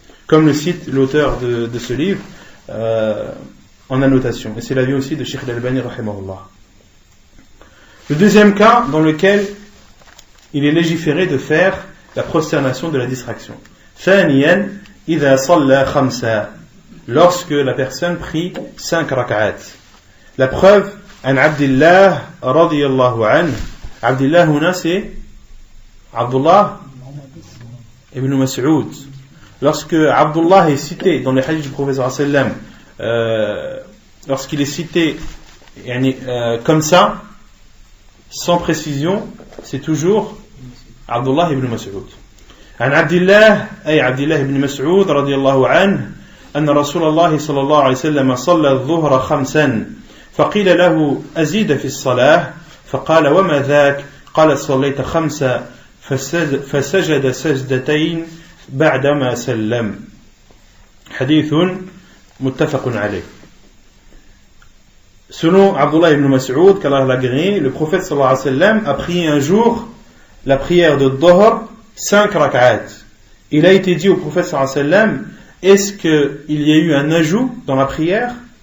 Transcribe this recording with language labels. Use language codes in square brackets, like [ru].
[fr] Comme le cite l'auteur de ce livre en annotation. Et c'est l'avis aussi de Cheikh Al-Albani rahimahullah. Le deuxième cas dans lequel il est légiféré de faire la prosternation de la distraction. [ar] ثانيا إذا صلى خمسة, [fr] lorsque la personne prie 5 rak'at. La preuve, [ar] عن عبد الله رضي الله عنه. [fr] Abdullah huna c'est Abdullah ibn Mas'ud. Lorsque Abdullah est cité dans les hadiths du prophète sallallahu alayhi wa sallam, lorsqu'il est cité comme ça, sans précision, c'est toujours Abdullah ibn Mas'ud. [ar] عن عبد الله أي عبد الله بن مسعود رضي الله عنه أن رسول الله صلى الله عليه وسلم صلى الظهر 5 فقيل له أزيد في الصلاة فقال وما ذاك قال صليت 5 فسجد سجدتين بعدما سلم حديث متفق عليه. [fr] Selon Abdullah ibn Mas'ud, qu'Allah l'a agréé, le prophète sallallahu alayhi wa sallam a prié un jour la prière de Dhuhr 5 rak'at. Il a été dit au prophète sallallahu alayhi wa sallam, est-ce qu'il y a eu un ajout dans la prière?